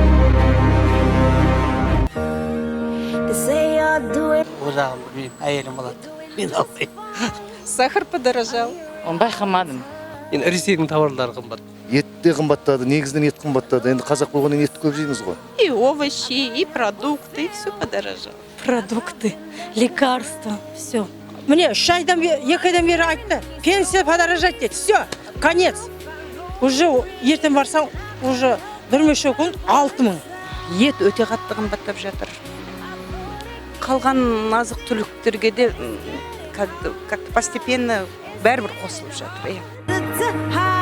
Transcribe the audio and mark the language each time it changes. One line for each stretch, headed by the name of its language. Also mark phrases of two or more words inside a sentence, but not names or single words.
Kazakh: Ойлағым білмеймін, әйелім болады. Мен алмаймын.
Russian: Сахар подорожал.
Kazakh: Оны байқамадым. Енді Ресейдің тауарлары қымбат. Ет те қымбаттады, негізінен ет қымбаттады. Енді қазақ болғаннан ет көп жейміз ғой.
Russian: И овощи, и продукты, и все подорожало. Продукты, лекарства, все.
Kazakh: Мне 2 айдан бері айтты.
Russian: Пенсия подорожать деді. Все, конец.
Kazakh: Уже ертең барсаң, уже бірмеше күн 6 мың. Ет өте қатты қымбаттап жатыр. Қалған азық түліктерге де
Russian: как-то постепенно
Kazakh: бәрібір қосылып жатыр.